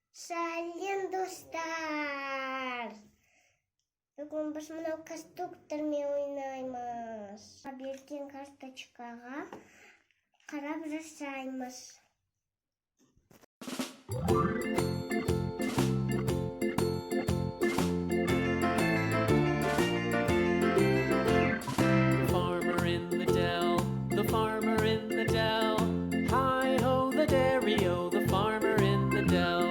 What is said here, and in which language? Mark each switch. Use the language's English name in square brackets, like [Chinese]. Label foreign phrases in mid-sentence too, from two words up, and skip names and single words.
[Kazakh] Сәлем, достар! Бүгін біз мынау конструктормен ойнаймыз. Қабілетін карточкаға қарап жасаймыз. [English] The farmer in the dell, hi-ho the dairy-o, the farmer in the dell.